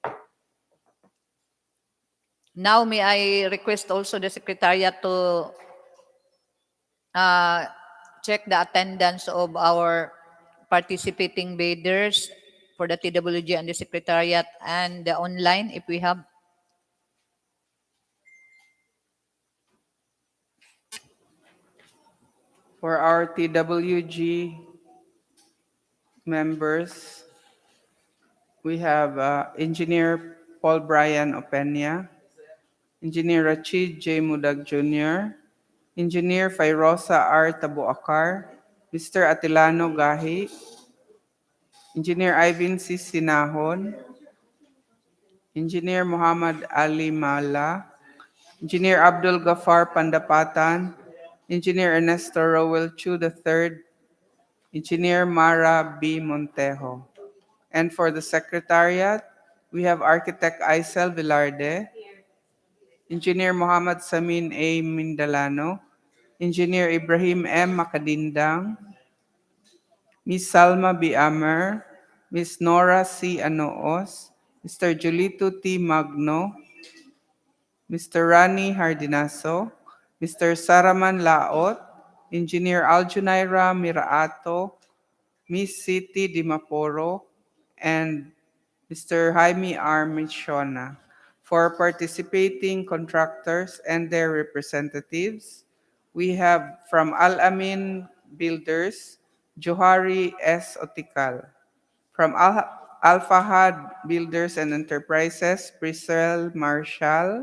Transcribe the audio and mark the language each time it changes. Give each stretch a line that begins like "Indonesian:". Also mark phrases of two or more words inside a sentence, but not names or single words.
English: Now, may I request also the Secretariat to check the attendance of our participating bidders for the TWG and the Secretariat and the online if we have. For our TWG members, we have Engineer Paul Brian Opena, Engineer Rachid J. Mudag Jr., Engineer Fairosa R. Tabuakar, Mr. Atilano Gahi, Engineer Ivan C. Sinahon, Engineer Muhammad Ali Mala, Engineer Abdul Gafar Pandapatan, Engineer Ernesto Rowell Chu III, Engineer Mara B. Montejo. And for the Secretariat, we have Architect Aisel Velarde, Engineer Muhammad Samin A. Mindalano, Engineer Ibrahim M. Makadindang, Ms. Salma B. Amer, Ms. Nora C. Anoos, Mr. Julito T. Magno, Mr. Rani Hardinaso, Mr. Saraman Laot, Engineer Aljunaira Miraato, Ms. Siti Dimaporo, and Mr. Jaime R. Michona. For participating contractors and their representatives, we have from Al-Amin Builders, Johari S. Otikal. From Al-Fahad Builders and Enterprises, Priscel Marshall.